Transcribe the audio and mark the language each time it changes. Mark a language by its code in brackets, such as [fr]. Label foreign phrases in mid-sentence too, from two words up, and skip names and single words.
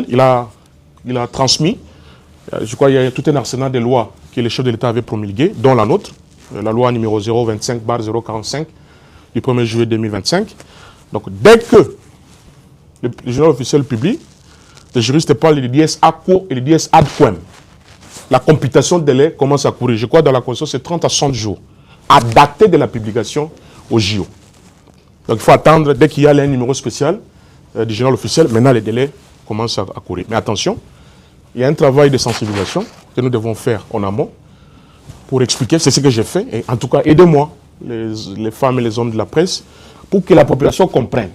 [fr] Il a transmis, je crois qu'il y a tout un arsenal de lois que le chef de l'État avait promulguées, dont la nôtre, la loi numéro 025/045 du 1er juillet 2025. Donc dès que le journal officiel publie, les juristes parlent du [la] dies ad quo [fr] et du [la] dies ad quem. [fr] La computation de délai commence à courir. Je crois que dans la Constitution, c'est 30 à 60 jours à dater de la publication au JO. Donc il faut attendre, dès qu'il y a un numéro spécial du journal officiel, maintenant les délais commencent à courir. Mais attention, il y a un travail de sensibilisation que nous devons faire en amont pour expliquer, c'est ce que j'ai fait, et en tout cas aidez-moi, les femmes et les hommes de la presse, pour que la population comprenne.